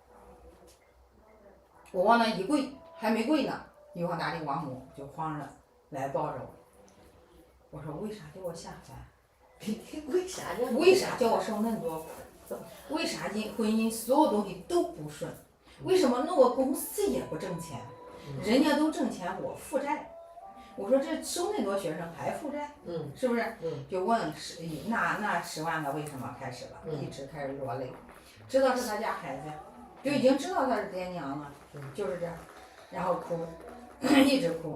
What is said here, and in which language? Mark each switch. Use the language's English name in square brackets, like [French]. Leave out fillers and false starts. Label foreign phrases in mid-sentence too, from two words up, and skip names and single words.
[Chinese] 我往那一跪，還沒跪呢，玉皇大帝王母就慌着來抱着我。我說為啥叫我下凡？為啥叫我受那麼多苦？為啥婚姻所有東西都不順？為什麼那我公司也不掙錢？人家都掙錢，我負債。我說這收那多學生還負債，是不是？就問那10萬個為什麼開始了，一直開始落淚，知道是他家孩子，就已經知道他是爹娘了，就是這樣，然後哭，一直哭。